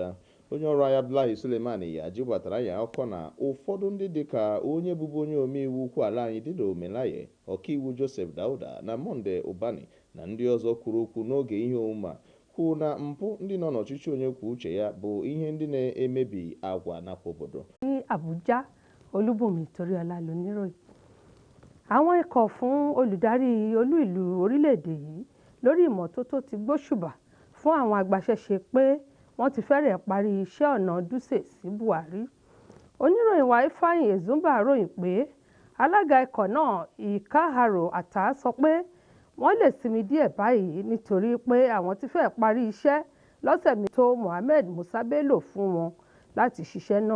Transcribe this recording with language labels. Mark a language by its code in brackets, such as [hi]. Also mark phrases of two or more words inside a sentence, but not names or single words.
[ig] Onye ọrụ anyị Abdullahi Suleiman Iyaji gbatara ya akụkọ na ụfọdụ ndị dịka onye bụbu onye omeiwu ukwu ala anyị Dido Omelaye, ọkaiwu Joseph Dauda na Monday Ubani na ndị ọzọ kwuru okwu n'oge ihe omume a, kwuo na mpụ ndị nọ n'ọchịchị onye kwuo uche ya bụ ihe ndị na-emebi agwa nakwa obodo. [yo] Ní Abuja, Olúbùnmi Toríọlá lóníròyìn. Àwọn ikọ̀ fún olùdarí olú ìlú orílẹ̀-èdè yìí lórí ìmọ́tótó ti gbóṣùbà fún àwọn agbaṣẹ́ṣe pé wọ́n ti fẹ́rẹ̀ parí iṣẹ́ ọ̀nà Dutse sí Buhari. Oníròyìn wa Ifeanyi Ezumba ròyìn pé alága ikọ̀ náà Ìkáhàrò Àtà sọ pé wọ́n lè sinmi díẹ̀ báyìí nítorí pé àwọn ti fẹ́ parí iṣẹ́ lọ́sẹ̀ mi tó Mohammed Musa Bello fún wọn láti ṣiṣẹ́ náà.